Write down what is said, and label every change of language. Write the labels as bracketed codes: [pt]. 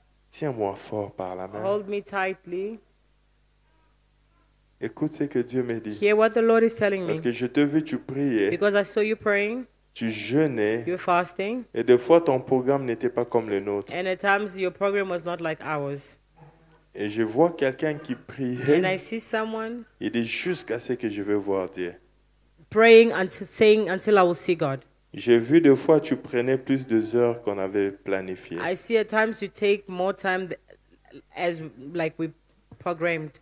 [fr] Tiens-moi fort par la main. [en] Hold me tightly. [fr] Écoute ce que Dieu me dit. [en] Hear what the Lord is telling [fr] Parce [en] me. [fr] que je te vu, tu priais, [en] Because I saw you praying, [fr] tu jeûnais, [en] you're fasting, [fr] et des fois ton programme n'était pas comme le nôtre. [en] and at times your program was not like ours. [fr] Et je vois quelqu'un qui [en] And I [fr] priait, [en] see someone [fr] il dit jusqu'à ce que je veux voir Dieu. [en] praying until saying until I will see God. [fr] J'ai vu des fois tu prenais plus de heures qu'on avait planifié. [en] I see at times you take more time as like we programmed.